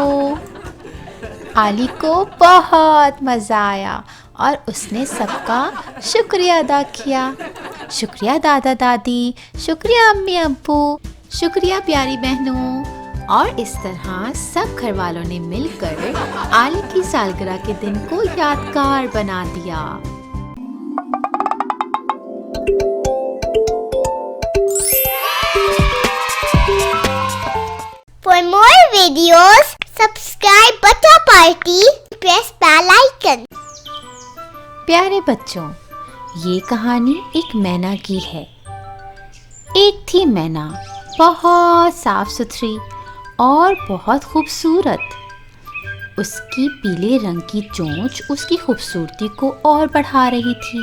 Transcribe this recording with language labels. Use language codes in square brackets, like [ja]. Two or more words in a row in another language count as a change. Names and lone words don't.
[hi] आली को बहुत मज़ा आया और उसने सबका शुक्रिया अदा किया। शुक्रिया दादा दादी, शुक्रिया अम्मी अब्बू, शुक्रिया प्यारी बहनों। और इस तरह सब घर वालों ने मिलकर आली की सालगिरह के दिन को यादगार बना दिया। [en] For more videos, subscribe Bata Party, press bell icon. [hi] प्यारे बच्चों, ये कहानी एक मैना की है। एक थी मैना, बहुत साफ सुथरी और बहुत खूबसूरत। उसकी पीले रंग की चोंच उसकी खूबसूरती को और बढ़ा रही थी।